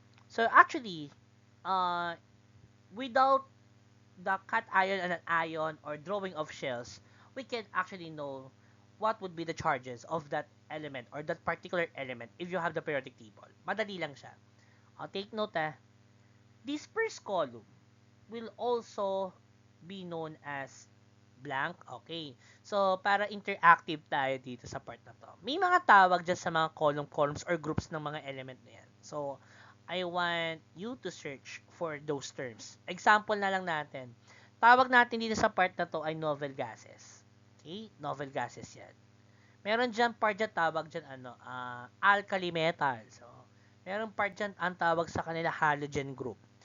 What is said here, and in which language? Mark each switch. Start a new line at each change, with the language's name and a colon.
English: So, actually, without the cation and anion or drawing of shells, we can actually know what would be the charges of that element or that particular element if you have the periodic table.
Filipino: Madali lang siya.
English: Take note this first column will also be known as blank.
Filipino: Okay. So, para interactive tayo dito sa part na to. May mga tawag dyan sa mga
English: columns or groups
Filipino: ng mga element na yan.
English: So, I want you to search for those terms.
Filipino: Example na lang natin. Tawag natin dito sa part na to ay novel gases. Okay? Novel gases yan. Meron dyan part dyan, tawag dyan alkali metal. So, meron part dyan ang tawag sa kanila halogen group.